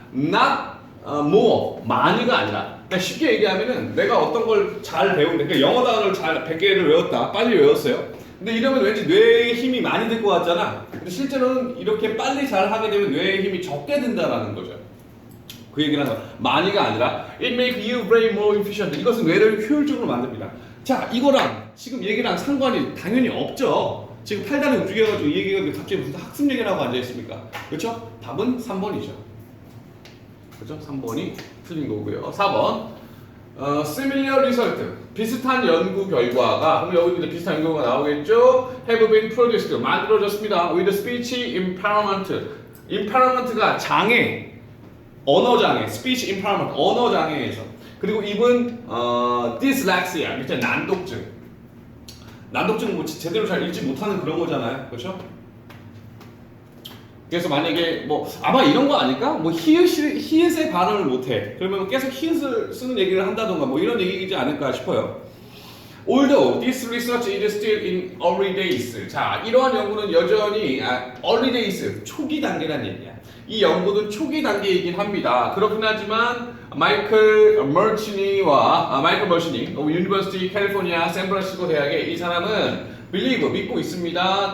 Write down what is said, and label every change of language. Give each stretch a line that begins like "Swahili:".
English: Not more,
Korean: 많이가 아니라. 그러니까 쉽게 얘기하면은 내가 어떤 걸 잘 배운데, 그러니까 영어 단어를 잘 100개를 외웠다, 빨리 외웠어요. 근데 이러면 왠지 뇌의 힘이 많이 들 것 같잖아. 근데 실제로는 이렇게 빨리 잘 하게 되면 뇌의 힘이 적게 든다라는 거죠. 그 얘기를 하는 거. 많이가 아니라
English: it make you brain more efficient.
Korean: 이것은 뇌를 효율적으로 만듭니다. 자, 이거랑 지금 얘기랑 상관이 당연히 없죠. 지금 팔다리 움직여가지고 이 얘기가 갑자기 무슨 학습 얘기를 하고 앉아있습니까? 그렇죠? 답은 3번이죠. 그렇죠? 3번이 틀린 거고요. 4번
English: similar result,
Korean: 비슷한 연구 결과가, 그럼 여기 이제 비슷한 연구가 나오겠죠?
English: have been produced,
Korean: 만들어졌습니다.
English: with speech impairment.
Korean: impairment가 장애, 언어 장애,
English: speech impairment,
Korean: 언어 장애에서. 그리고
English: even dyslexia,
Korean: 밑에 난독증. 난독증은 뭐 제대로 잘 읽지 못하는 그런 거잖아요, 그렇죠? 그래서 만약에 뭐 아마 이런 거 아닐까? 뭐 히읗의 발음을 못해. 그러면 계속 히읗을 쓰는 얘기를 한다던가 뭐 이런 얘기이지 않을까 싶어요.
English: Although this research is still in early days.
Korean: 자, 이러한 연구는 여전히
English: early days,
Korean: 초기 단계란 얘기야. 이 연구는 초기 단계이긴 합니다. 그렇긴 하지만 마이클 머치니와 유니버시티 캘리포니아 샌프란시스코 대학의 이 사람은 believe, 믿고 있습니다.